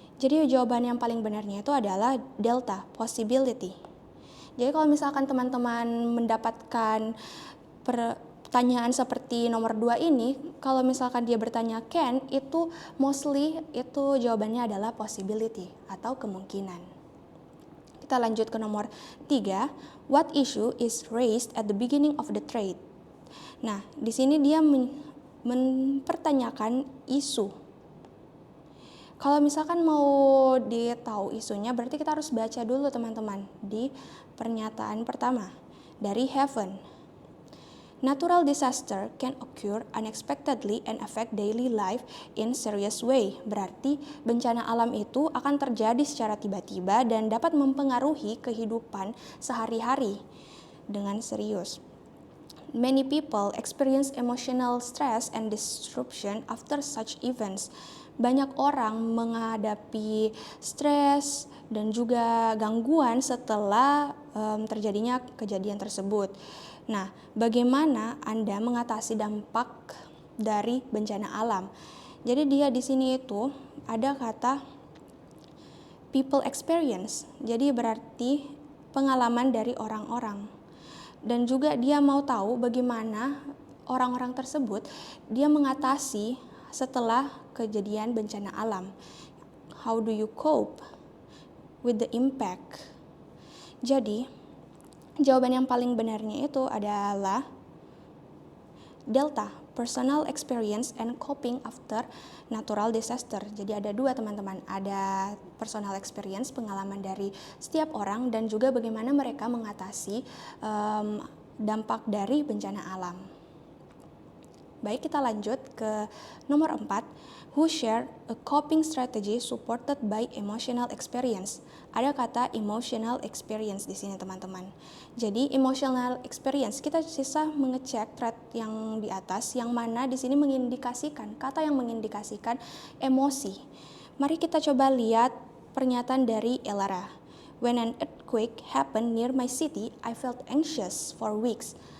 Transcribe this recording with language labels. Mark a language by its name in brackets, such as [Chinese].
[Indonesian] Jadi jawaban yang paling benarnya itu adalah delta, possibility. Jadi kalau misalkan teman-teman mendapatkan pertanyaan seperti nomor 2 ini, kalau misalkan dia bertanya can, itu mostly itu jawabannya adalah possibility atau kemungkinan. Kita lanjut ke nomor 3, [English] what issue is raised at the beginning of the thread? [Indonesian] Nah, di sini dia mempertanyakan isu. Kalau misalkan mau ditahu isunya, berarti kita harus baca dulu teman-teman di pernyataan pertama dari heaven. [English] Natural disaster can occur unexpectedly and affect daily life in serious way. [Indonesian] Berarti bencana alam itu akan terjadi secara tiba-tiba dan dapat mempengaruhi kehidupan sehari-hari dengan serius. [English] Many people experience emotional stress and disruption after such events. [Indonesian] Banyak orang menghadapi stres dan juga gangguan setelah terjadinya kejadian tersebut. Nah, bagaimana Anda mengatasi dampak dari bencana alam? Jadi dia di sini itu ada kata people experience. Jadi berarti pengalaman dari orang-orang. Dan juga dia mau tahu bagaimana orang-orang tersebut dia mengatasi setelah kejadian bencana alam. [English] How do you cope with the impact? [Indonesian] Jadi, jawaban yang paling benarnya itu adalah delta, [English] personal experience and coping after natural disaster. [Indonesian] Jadi ada dua teman-teman, ada personal experience, pengalaman dari setiap orang, dan juga bagaimana mereka mengatasi dampak dari bencana alam. Baik, kita lanjut ke nomor 4. [English] Who share a coping strategy supported by emotional experience. [Indonesian] Ada kata emotional experience di sini teman-teman. Jadi emotional experience, kita sisa mengecek thread yang di atas, yang mana di sini mengindikasikan, kata yang mengindikasikan emosi. Mari kita coba lihat pernyataan dari Elara. [English] When an earthquake happened near my city, I felt anxious for weeks.